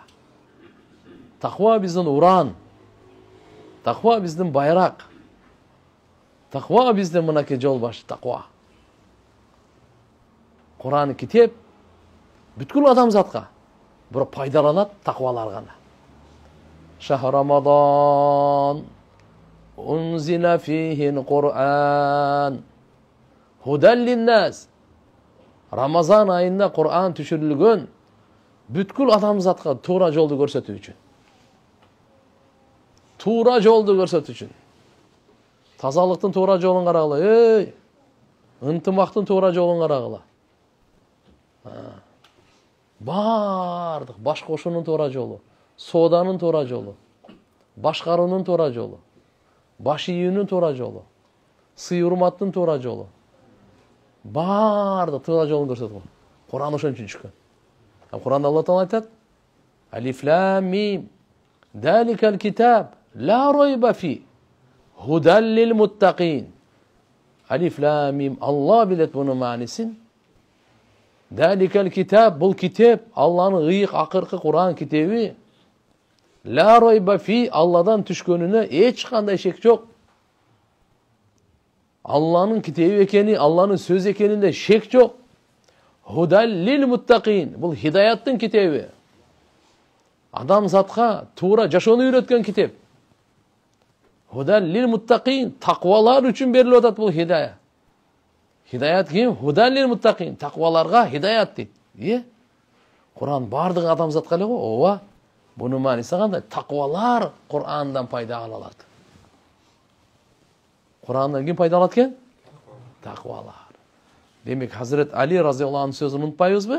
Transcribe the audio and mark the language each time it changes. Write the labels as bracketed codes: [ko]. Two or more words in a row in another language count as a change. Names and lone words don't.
[ky] Таква биздин уран. Таква биздин байрак. Таква биздин мынакей жол башы таква. Куран китеп бүткүл адамзатка бирок пайдаланат таквалар гана. [ar] شهر رمضان أنزل فيه القرآن هدى للناس. [ky] Рамазан айында Кур'ан түшүрүлгөн бүткүл адамзатка туура жолду көрсөтүү үчүн. Туура жолду көрсөтүү үчүн. Тазалыктын туура жолун карагыла. Ынтымактын туура жолун карагыла. Бардык баш кошуунун туура жолу, сооданын туура жолу, башкаруунун туура жолу, баш ийүүнүн туура жолу, сый урматтын туура жолу. Бардык туура жолун көрсөтөт. Куран ошон үчүн түшкөн. Куранда Алла Таала айтат: [ar] ألف لام ميم. ذلك الكتاب لا ريب فيه. هدى للمتقين. ألف لام ميم. [ky] Алла билет бунун маанисин. [ar] ذلك الكتاب, [ky] бул китеп, Алланын ыйык акыркы Куран китеби. [ar] لا ريب فيه, [ky] Алладан түшкөнүнө эч кандай шек жок. Алланын китеби экени, Алланын сөз экенинде шек жок. [ar] هدى للمتقين, [ky] бул хидаяттын китеби. Адамзатка туура жашоону үйрөткөн китеп. [ar] هدى للمتقين, [ky] таквалар үчүн берилип атат бул хидая. Хидаят ким? [ar] هدى للمتقين, [ky] такваларга хидаят дейт. Куран бардык адамзатка эле го. Ооба. Бунун мааниси кандай? Таквалар Курандан пайда ала алат. Курандан ким пайда алат экен? Таквалар. Демек Хазрет Али [ar] رضي الله عنه [ky] сөзүн унутпайбызбы?